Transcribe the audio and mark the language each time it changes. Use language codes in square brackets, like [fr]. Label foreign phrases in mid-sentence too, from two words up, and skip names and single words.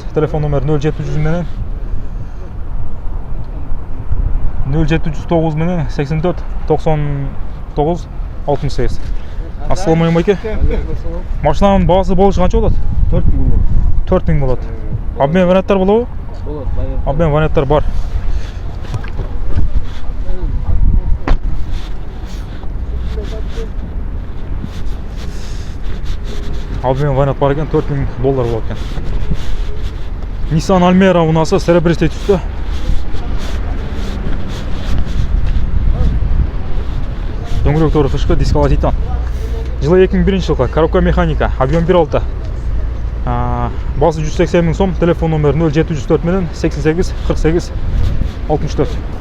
[ky] Телефон номери 0700 менен 0709 менен 84 99 68. Ассаламу алейкум. Машинанын баасы болушу канча болот? 4000 болот. Обмен варианттар болобу? Болот, Обмен варианттар бар. Обмен вариант бар екен, $4000 болот екен. Nissan Almera унаасы серебристый түстө. Дөңгөлөктөрү кышкы, дискалы титан. Жылы 2001 жылкы Карако механика, объем 1.6. Басы 180 000 сом. Телефон номери 0704 менен 88 48 64.